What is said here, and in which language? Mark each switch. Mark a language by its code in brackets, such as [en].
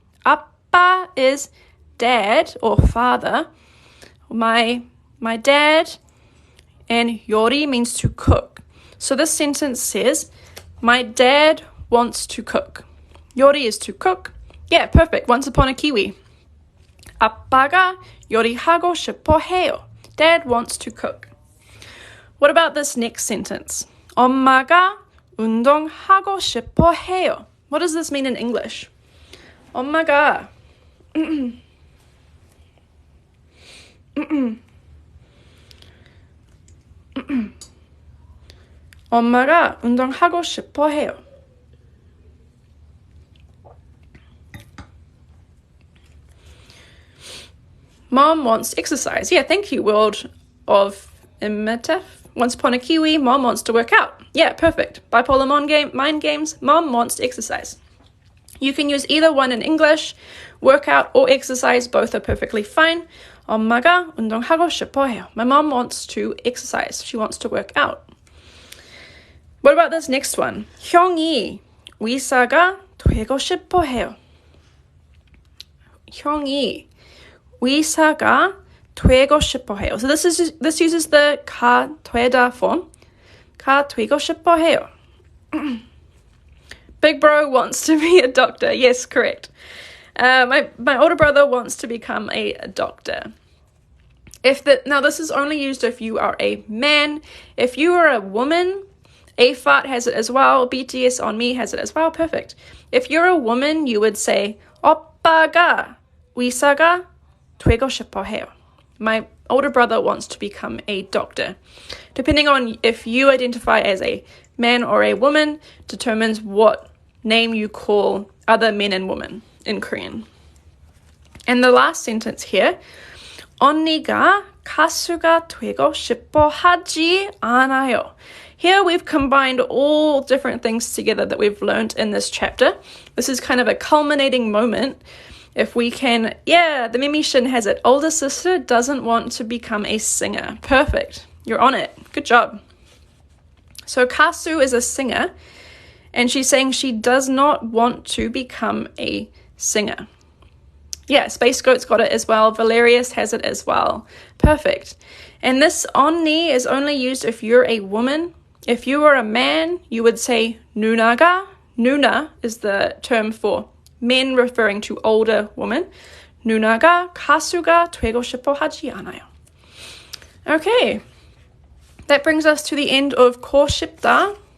[en] 아빠 is dad or father. My dad, and 요리 means to cook. So this sentence says, my dad wants to cook. 요리 is to cook. Yeah, perfect. Once upon a Kiwi. [ko] 아빠가 요리하고 싶어 해요. [en] Dad wants to cook. What about this next sentence? [ko] 엄마가 운동하고 싶어 해요. [en] What does this mean in English? [ko] 엄마가 엄마가 운동하고 싶어 해요. [en] Mom wants to exercise. Yeah, thank you, World of Imitaf. Once upon a Kiwi, Mom wants to work out. Yeah, perfect. Bipolar mind games, Mom wants to exercise. You can use either one in English. Workout or exercise, both are perfectly fine. [ko] 엄마가 운동하고 싶어 해요. [en] My mom wants to exercise. She wants to work out. What about this next one? [ko] 형이 의사가 되고 싶어 해요. 형이 의사가 되고 싶어 해요. [en] So this uses the 가 되다 form. [ko] 가 되고 싶어 해요. [en] Big bro wants to be a doctor. Yes, correct. My older brother wants to become a doctor. Now this is only used if you are a man. If you are a woman, AFAT has it as well. BTS on me has it as well. Perfect. If you're a woman, you would say [ko] 오빠가 의사가 되고 싶어 해요. [en] My older brother wants to become a doctor. Depending on if you identify as a man or a woman, determines what name you call other men and women in Korean. And the last sentence here, [ko] 언니가 가수가 되고 싶어 하지 않아요. [en] Here we've combined all different things together that we've learned in this chapter. This is kind of a culminating moment. If we can, the Mimishin has it. Older sister doesn't want to become a singer. Perfect. You're on it. Good job. So Kasu is a singer, and she's saying she does not want to become a singer. Yeah, Space Goat's got it as well. Valerius has it as well. Perfect. And this onni is only used if you're a woman. If you are a man, you would say 누나가. Nuna is the term for men referring to older women. [ko] 누나가 가수가 되고 싶어 하지 않아요. [en] Okay. That brings us to the end of 고 싶다.